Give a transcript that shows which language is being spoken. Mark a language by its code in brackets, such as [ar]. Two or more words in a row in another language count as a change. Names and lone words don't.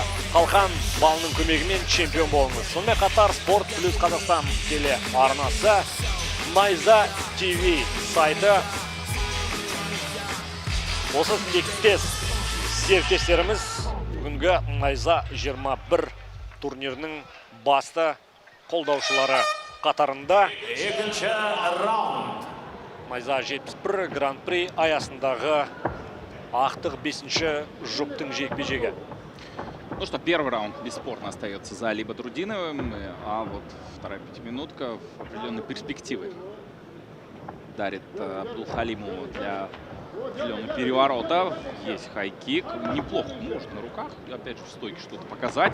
[kk] Қалқан балының көмегімен чемпион болыңыз. Сонымен қатар Спорт Плюс Қазақстан теле арнасы, Найза ТВ сайты, осы тектес серіктестеріміз бүгінгі Найза 21 турнирінің басты қолдаушылары қатарында. Екінші раунд. Найза 71 Гран-при аясындағы ақтық 5-ші жұптың жекпе-жегі. [ru] Ну что, первый раунд бесспорно остается за Бадрудиновым, а вот вторая пятиминутка в определенной перспективы дарит Абдулхалимову для определенного переворота. Есть хай-кик, неплохо может на руках, опять же в стойке что-то показать.